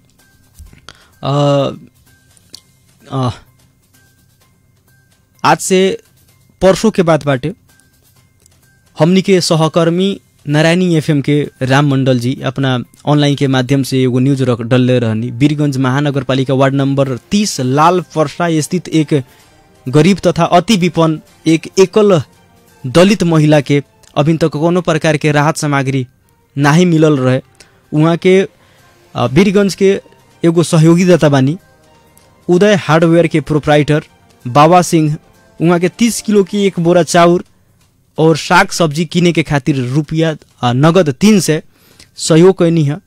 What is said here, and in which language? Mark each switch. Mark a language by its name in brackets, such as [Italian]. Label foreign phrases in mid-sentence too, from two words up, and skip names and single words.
[Bhojpuri] आज से परसों के बाद बाटे हमनी के सहकर्मी नारायणी FM के राम मंडल जी अपना ऑनलाइन के माध्यम से एगो न्यूज डलले रहनी। वीरगंज महानगर पालिका वार्ड नंबर 30 लाल फरसा स्थित एक गरीब तथा अति विपन्न एक एकल दलित महिला के अभी तक कोनो प्रकार के राहत सामग्री नहीं मिलल रहे। वहाँ के वीरगंज के एगो सहयोगी दाता बानी उदय हार्डवेयर के प्रोप्राइटर बाबा सिंह, वहाँ के 30 किलो की एक बोरा चाउर और साग सब्जी किने के खातिर रुपया नगद 300 सहयोग कैनी है।